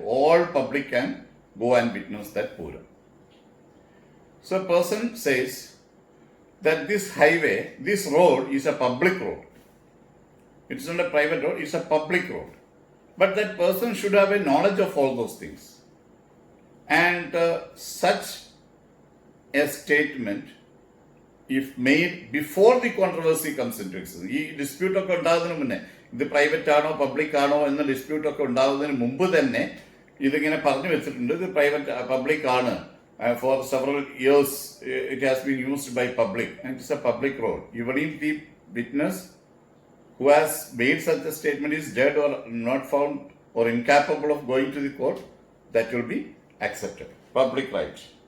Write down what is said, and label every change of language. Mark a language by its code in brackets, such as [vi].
[en] All public can go and witness that Puram. So a person says that this highway, this road is a public road. It's not a private road, it's a public road. But that person should have a knowledge of all those things. And such a statement, if made before the controversy comes into existence, [ml] ഈ ഡിസ്പ്യൂട്ടൊക്കെ ഉണ്ടാകുന്നതിന് മുന്നേ, ഇത് private ആണോ public ആണോ എന്ന ഡിസ്പ്യൂട്ടൊക്കെ ഉണ്ടാകുന്നതിന് മുമ്പ് തന്നെ ഇതിങ്ങനെ പറഞ്ഞു വെച്ചിട്ടുണ്ട്. ഇത് പ്രൈവറ്റ് പബ്ലിക് ആണ്. [en] For several years it has been used by public and it's a public road. Even if the witness who has made such a statement is dead or not found or incapable of going to the court, that will be accepted. Public rights.